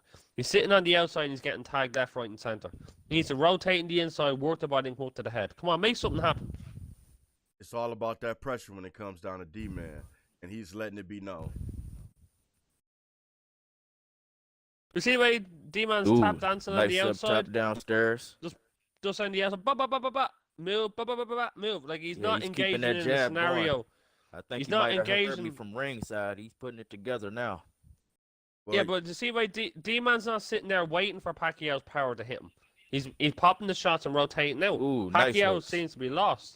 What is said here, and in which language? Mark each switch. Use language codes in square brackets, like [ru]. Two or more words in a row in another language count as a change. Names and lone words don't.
[en] He's sitting on the outside and he's getting tagged left, right, and center. He needs to rotate in the inside, work the body, and hook to the head. Come on, make something happen. It's all about that pressure when it comes down to D-Man, and he's letting it be known. You see the way D-Man's Ooh, tap dancing on nice the up outside? top downstairs. Just on the outside. Ba, ba, ba, ba, ba. Move, ba, ba, ba, ba, ba. Move. Like he's Yeah, not he's keeping engaging that in the jab going. scenario. I think He's he not might have heard me engaging- from ringside. He's putting it together now. Well, Yeah, but you see why D-Man's not sitting there waiting for Pacquiao's power to hit him. He's popping the shots and rotating out. Ooh, nice Pacquiao hooks. seems to be lost.